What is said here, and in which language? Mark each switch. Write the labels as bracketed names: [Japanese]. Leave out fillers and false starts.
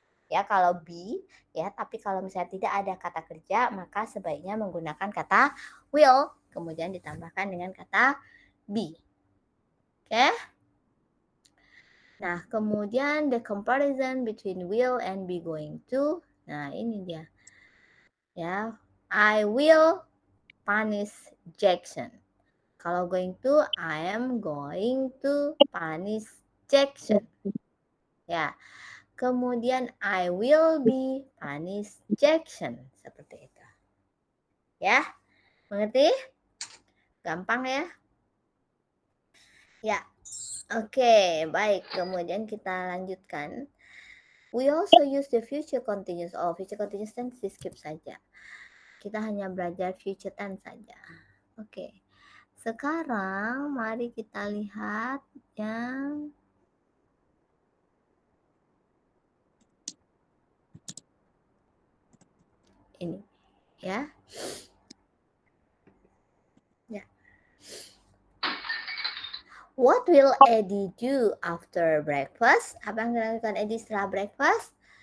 [Indonesian] Ya, kalau be, ya, tapi kalau misalnya tidak ada kata kerja, maka sebaiknya menggunakan kata will, kemudian ditambahkan dengan kata be. Oke? Nah, kemudian [English] the comparison between will and be going to. [Indonesian] Nah, ini dia. [English] Ya, I will punish Jackson. [Indonesian] Kalau [English] going to, I am going to punish Jackson. Ya, [Indonesian] kemudian [English] I will be punish Jackson. [Indonesian] Seperti itu. Ya, mengerti? Gampang ya? Ya, oke, baik. Kemudian kita lanjutkan. [English] We also use the future continuous. [Indonesian] Oh, future continuous tense di skip saja. Kita hanya belajar future tense saja. Oke. Sekarang mari kita lihat yang ini ya. Ya. [English] What will Eddie do after breakfast? [Indonesian] Apa yang dilakukan Eddie setelah breakfast?